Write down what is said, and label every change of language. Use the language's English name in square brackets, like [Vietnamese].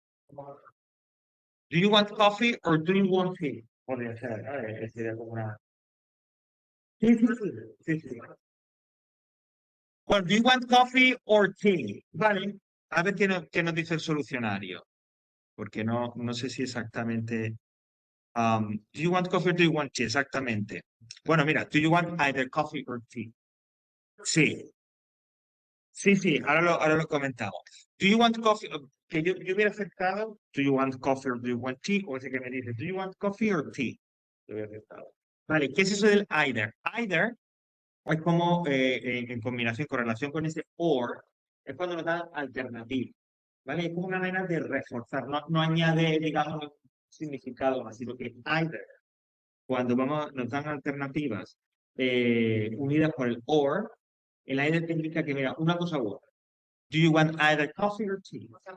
[English] Do you want coffee or do you want tea? [Spanish] Podría ser, ¿no? Sería como una... Sí, sí, sí, sí, sí. [English] Well, do you want coffee or tea? [Spanish] Vale, a ver qué nos dice el solucionario, porque no sé si exactamente... [English] do you want coffee or do you want tea? [Spanish] Exactamente. Bueno, mira, [English] do you want either coffee or tea? [Spanish] Sí, sí, ahora lo comentamos. [English] Do you want coffee? [Spanish] Que yo hubiera aceptado, [English] do you want coffee or do you want tea? [Spanish] O ese que me dice, [English] do you want coffee or tea? [Spanish] Lo hubiera aceptado. Vale, ¿qué es eso del either? Either es como en combinación, con relación con ese or, es cuando nos dan alternativa. ¿Vale? Es como una manera de reforzar, no añade, digamos, significado más, sino que either, cuando nos dan alternativas unidas por el or, el either te indica que, mira, una cosa u otra. [English] Do you want either coffee or tea?